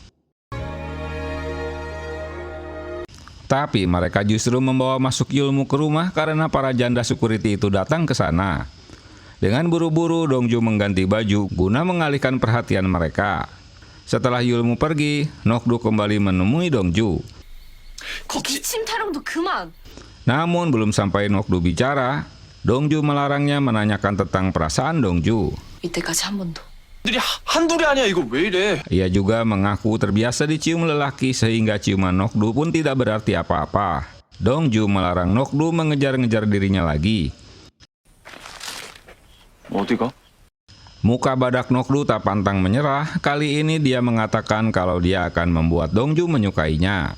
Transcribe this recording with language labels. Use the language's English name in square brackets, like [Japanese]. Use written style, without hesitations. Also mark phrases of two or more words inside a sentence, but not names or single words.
[Indonesian] Tapi mereka justru membawa masuk Yulmu ke rumah karena para janda security itu datang ke sana. Dengan buru-buru Dongju mengganti baju guna mengalihkan perhatian mereka. Setelah Yulmu pergi, Nokdu kembali menemui Dongju. [Korean] 기침 타령도 그만. [Indonesian] Namun belum sampai Nokdu bicara, Dongju melarangnya menanyakan tentang perasaan Dongju. [Korean] 이때까지 한 번도. 들이 한둘이 아니야. 이거 왜 이래? [Indonesian] Ia juga mengaku terbiasa dicium lelaki sehingga ciuman Nokdu pun tidak berarti apa-apa. Dongju melarang Nokdu mengejar-ngejar dirinya lagi. [Korean] 어디가? [Indonesian] Muka badak Nokdu tak pantang menyerah. Kali ini dia mengatakan kalau dia akan membuat Dongju menyukainya.